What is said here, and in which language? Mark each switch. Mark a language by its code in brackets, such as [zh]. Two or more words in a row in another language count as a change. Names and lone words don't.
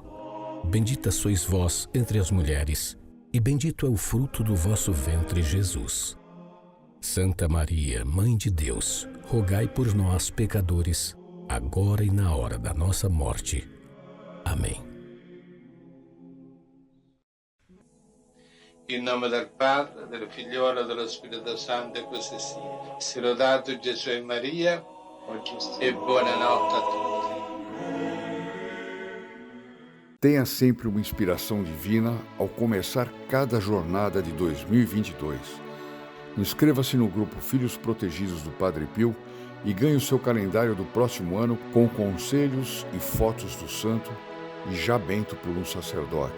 [pt] Bendita sois vós entre as mulheres, e bendito é o fruto do vosso ventre, Jesus. Santa Maria, Mãe de Deus, rogai por nós, pecadores, agora e na hora da nossa morte. Amém. [it] In nome del Padre, del Figliolo e dello Spirito Santo, e così sia. Sia lodato Gesù e Maria, e buonanotte a tutti. [pt] Tenha sempre uma inspiração divina ao começar cada jornada de 2022. Inscreva-se no grupo Filhos Protegidos do Padre Pio e ganhe o seu calendário do próximo ano com conselhos e fotos do santo e já bento por um sacerdote.